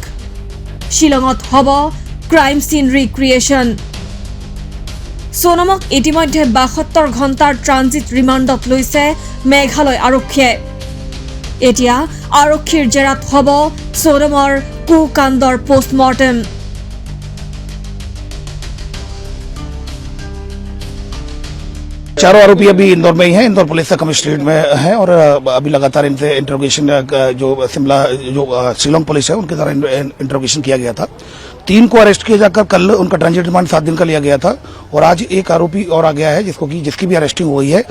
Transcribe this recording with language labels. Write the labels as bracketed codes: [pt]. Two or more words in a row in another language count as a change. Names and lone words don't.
[as] শ্বিলঙত হ'ব [en] crime scene recreation. [as] সোনমক ইতিমধ্যে 72 ঘণ্টাৰ [en] transit remandত [as] লৈছে মেঘালয় আৰক্ষীয়ে। এতিয়া আৰক্ষীৰ জেৰাত হ'ব সোনমৰ কুকাণ্ডৰ পোষ্টমৰ্টেম। [hi] चारों आरोपी अभी इंदौर में ही हैं, इंदौर पुलिस का कमिश्नरेट में है और अभी लगातार इनसे इंटरोगेशन जो शिमला जो शिलोंग पुलिस है उनके द्वारा इंटरोगेशन किया गया था। 3 को अरेस्ट किया जाकर कल उनका [en] transit remand [hi] 7 दिन का लिया गया था और आज एक आरोपी और आ गया है जिसकी भी अरेस्टिंग हुई है।